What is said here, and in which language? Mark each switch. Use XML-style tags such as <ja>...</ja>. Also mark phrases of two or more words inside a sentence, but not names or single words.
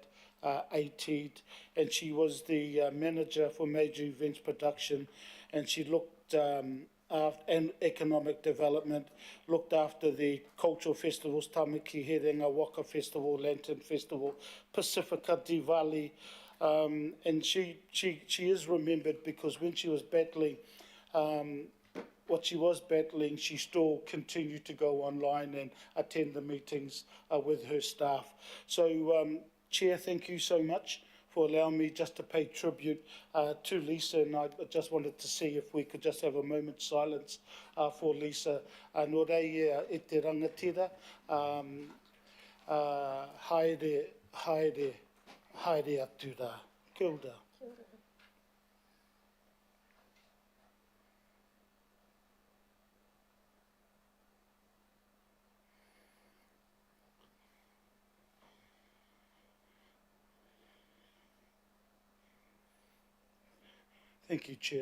<en>AT'd, and she was the manager for major events production, and she looked and economic development, looked after the cultural festivals, Tamaki Herenga, Waka Festival, Lantern Festival, Pacifica, Diwali, and she is remembered because when she was battling what she was battling, she still continued to go online and attend the meetings with her staff. So, Chair, thank you so much for allowing me just to pay tribute to Lisa, and I just wanted to see if we could just have a moment's silence for Lisa.</en> <mi>Nō rei e te rangatira, haere, haere, haere atu rā. Kia ora.</mi> <en>Thank you, Chair.</en>